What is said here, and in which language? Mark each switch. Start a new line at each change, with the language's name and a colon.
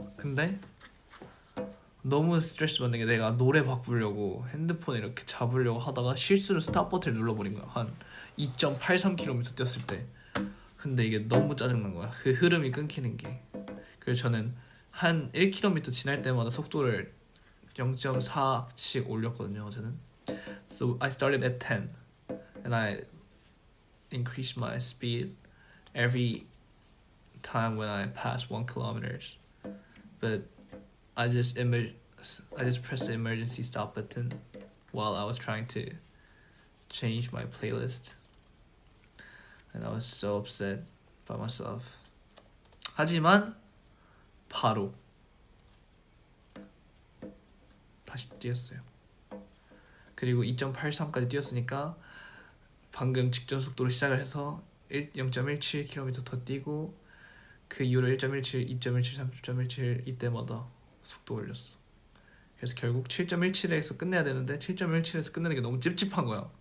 Korean: 근데 너무 스트레스 받는 게 내가 노래 바꾸려고 핸드폰 이렇게 잡으려고 하다가 실수로 스탑 버튼을 눌러버린 거야. 한 2.83km 뛰었을 때. 근데 이게 너무 짜증난 거야. 그 흐름이 끊기는 게. 그래서 저는 한 1km 지날 때마다 속도를 0.4씩 올렸거든요. 저는.
English: So I started at 10 and I increased my speed every time when I passed 1 kilometer. But I just pressed the emergency stop button while I was trying to change my playlist, and I was so upset by myself.
Korean: 하지만 바로 다시 뛰었어요. 그리고 2.83까지 뛰었으니까 방금 직전 속도로 시작을 해서 0.17km 더 뛰고 그 이후로 1.17, 2.17, 3.17 이때마다 속도 올렸어. 그래서 결국 7.17에서 끝내야 되는데 7.17에서 끝내는 게 너무 찝찝한 거야.